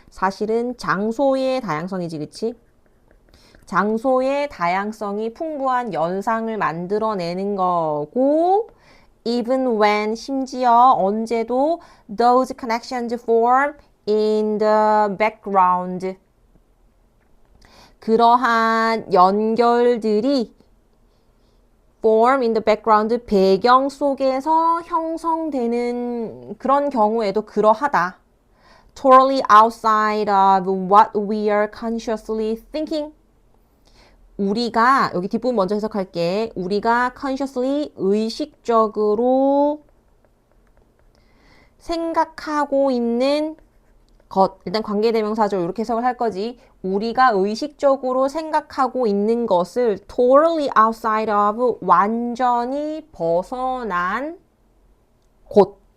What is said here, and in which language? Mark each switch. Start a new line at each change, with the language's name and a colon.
Korean: 사실은 장소의 다양성이지, 그치? 장소의 다양성이 풍부한 연상을 만들어내는 거고
English: even when
Korean: 심지어 언제도
English: those connections form in the background.
Korean: 그러한 연결들이
English: form in the background,
Korean: 배경 속에서 형성되는 그런 경우에도 그러하다.
English: totally outside of what we are consciously thinking.
Korean: 우리가, 여기 뒷부분 먼저 해석할게. 우리가 consciously, 의식적으로 생각하고 있는 것. 일단 관계대명사죠. 이렇게 해석을 할 거지. 우리가 의식적으로 생각하고 있는 것을
English: totally outside of,
Korean: 완전히 벗어난 곳.